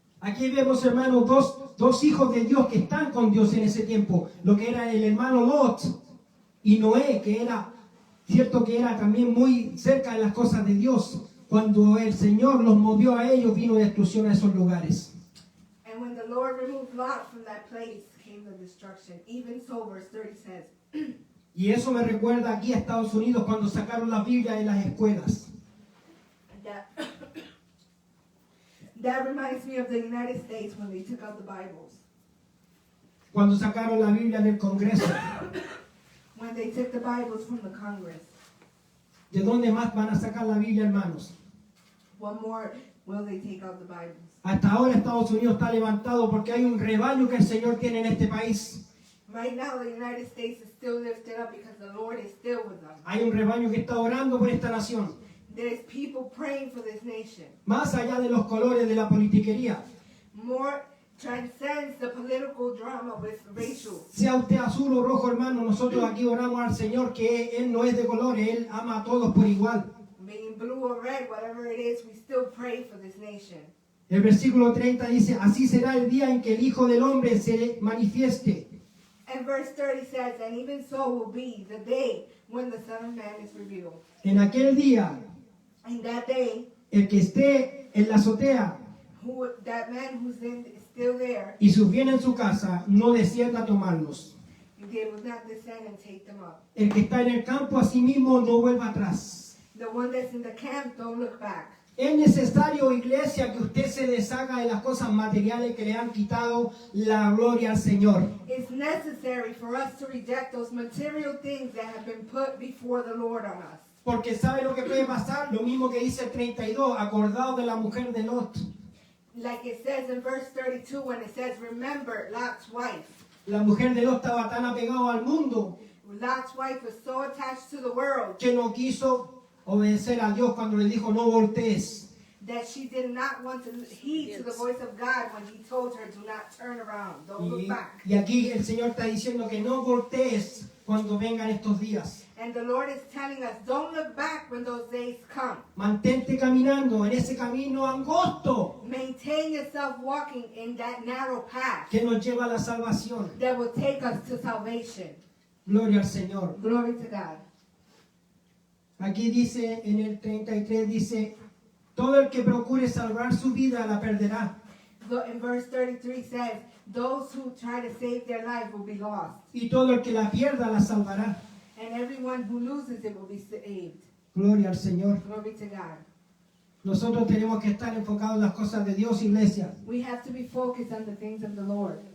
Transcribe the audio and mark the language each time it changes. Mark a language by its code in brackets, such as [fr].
[es] Aquí vemos, hermanos, dos hijos de Dios que están con Dios en ese tiempo. Lo que era el hermano Lot y Noé, que era, cierto que era también muy cerca de las cosas de Dios. Cuando el Señor los movió a ellos, vino destrucción a esos lugares. [en] And when the Lord removed Lot from that place, came the destruction. Even so, verse 30 says, [es] Y eso me recuerda aquí a Estados Unidos cuando sacaron la Biblia de las escuelas. [en] That reminds me of the United States when they took out the Bibles. [es] Cuando sacaron la Biblia del Congreso. [en] When they took the Bibles from the Congress. [es] ¿De dónde más van a sacar la Biblia, hermanos? [en] What more will they take out the Bibles? [es] Hasta ahora Estados Unidos está levantado porque hay un rebaño que el Señor tiene en este país. [en] Right now, the United States is still lifted up because the Lord is still with them. [es] Hay un rebaño que está orando por esta nación. [en] There's people praying for this nation. [es] Más allá de los colores de la politiquería. [en] More transcends the political drama with racial. [es] Sea usted azul o rojo, hermano, nosotros aquí oramos al Señor que Él no es de colores, Él ama a todos por igual. [en] Being blue or red, whatever it is, we still pray for this nation. [es] El versículo 30 dice, así será el día en que el Hijo del Hombre se manifieste. [en] And verse 30 says, and even so will be the day when the Son of Man is revealed. [es] En aquel día, [en] In that day, [es] el que esté en la azotea [en] that man who's still there, [es] y sus bienes en su casa, no descienda a tomarlos. [en] they will not descend and take them up. [es] El que está en el campo a sí mismo no vuelva atrás. [en] The one that's in the camp, don't look back. [es] Es necesario, iglesia, que usted se deshaga de las cosas materiales que le han quitado la gloria al Señor. [en] It's necessary for us to reject those material things that have been put before the Lord on us. [es] Porque ¿sabe lo que puede pasar? Lo mismo que dice el 32, acordado de la mujer de Lot. [en] Like it says in verse 32 when it says, remember Lot's wife. [es] La mujer de Lot estaba tan apegada al mundo [en] Lot's wife was so attached to the world [es] que no quiso obedecer a Dios cuando le dijo no voltees. [en] that she did not want to heed to the voice of God when he told her, do not turn around, don't look back. [es] Y aquí el Señor está diciendo que no voltees cuando vengan estos días. [en] And the Lord is telling us, don't look back when those days come. [es] Mantente caminando en ese camino angosto [en] Maintain yourself walking in that narrow path [es] que nos lleva a la salvación. [en] that will take us to salvation. [es] Gloria al Señor. [en] Glory to God. [es] Aquí dice, en el 33 dice, todo el que procure salvar su vida la perderá. [en] In verse 33 says, those who try to save their life will be lost. [es] Y todo el que la pierda la salvará. [en] And everyone who loses it will be saved. [es] Gloria al Señor. [en] Glory to God. [es] Nosotros tenemos que estar enfocados en las cosas de Dios, iglesia. [en] We have to be focused on the things of the Lord.